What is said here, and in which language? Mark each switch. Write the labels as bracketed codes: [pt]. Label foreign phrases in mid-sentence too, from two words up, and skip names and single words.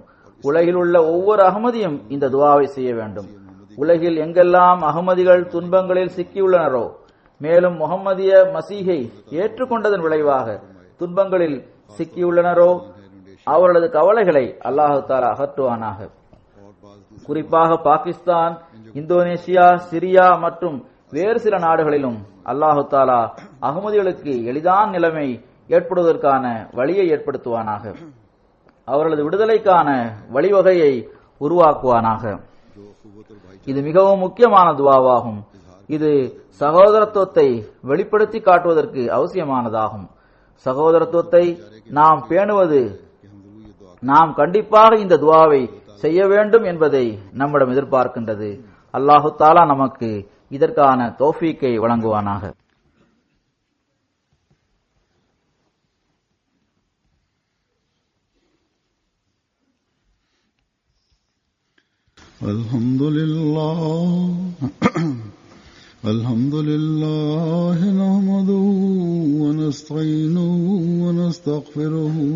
[ta] உலகில் உள்ள ஒவ்வொரு அகமதியும் இந்த துவாவை செய்ய வேண்டும். உலகில் எங்கெல்லாம் அகமதிகள் துன்பங்களில் சிக்கியுள்ளனரோ, மேலும் முஹம்மதிய மசீஹை ஏற்றுக்கொண்டதன் விளைவாக துன்பங்களில் சிக்கியுள்ளனரோ, அவர்களது கவலைகளை [ar] الله تعالى [ta] அகற்றுவானாக. [hi] और बाज दूसरे [ta] குறிப்பாக பாகிஸ்தான், இந்தோனேசியா, சிரியா மற்றும் வேறு சில நாடுகளிலும் [ar] الله تعالى [ta] அகமதிகளுக்கு எளிதான நிலைமை ஏற்படுவதற்கான வழியை ஏற்படுத்துவானாக. அவர்களது விடுதலைக்கான வழிவகையை உருவாக்குவானாக. [hi] जो कुव्वत और भाई [ta] இது மிகவும் முக்கியமான துவாவாகும். இது சகோதரத்துவத்தை வெளிப்படுத்தி காட்டுவதற்கு அவசியமானதாகும். சகோதரத்துவத்தை நாம் பேணுவது, [hi] कि हम जरूर ये दुआ [ta] நாம் கண்டிப்பாக இந்த துவாவை செய்ய வேண்டும் என்பதை நம்மிடம் எதிர்பார்க்கின்றது. [ar] الله تعالى [ta] நமக்கு இதற்கான தௌஃபீக்கை வழங்குவானாக. [ar] الحمد لله نحمده ونستعينه ونستغفره